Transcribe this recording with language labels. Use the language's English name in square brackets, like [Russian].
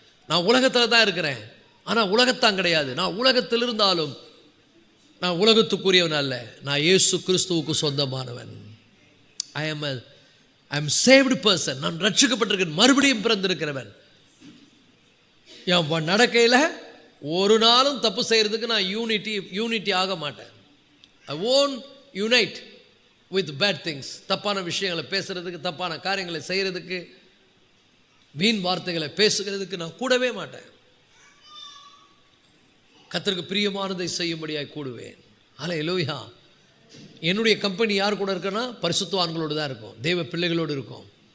[Tamil] நான் உலகத்தில் தான் இருக்கிறேன், ஆனால் உலகத்தான் கிடையாது. நான் உலகத்தில் இருந்தாலும் நான் உலகத்துக்குரியவன் அல்ல, நான் இயேசு கிறிஸ்துவுக்கு சொந்தமானவன். [English] I am saved person. [Tamil] நான் ரட்சிக்கப்பட்டிருக்கேன், மறுபடியும் பிறந்திருக்கிறவன். என் நடக்கையில் ஒரு நாளும் தப்பு செய்கிறதுக்கு நான் யூனிட்டி ஆக மாட்டேன். [English] I won't unite with bad things. [Tamil] தப்பான விஷயங்களை பேசுறதுக்கு, தப்பான காரியங்களை செய்கிறதுக்கு, வீண் வார்த்தைகளை பேசுகிறதுக்கு நான் கூடவே மாட்டேன். கர்த்தருக்கு பிரியமானதை செய்யும்படியாய் கூடுவேன். ஹல்லேலூயா. என்னுடைய கம்பெனி யார் கூட இருக்குன்னா, பரிசுத்தவான்களோடு தான் இருக்கும், தேவ பிள்ளைகளோடு இருக்கும்.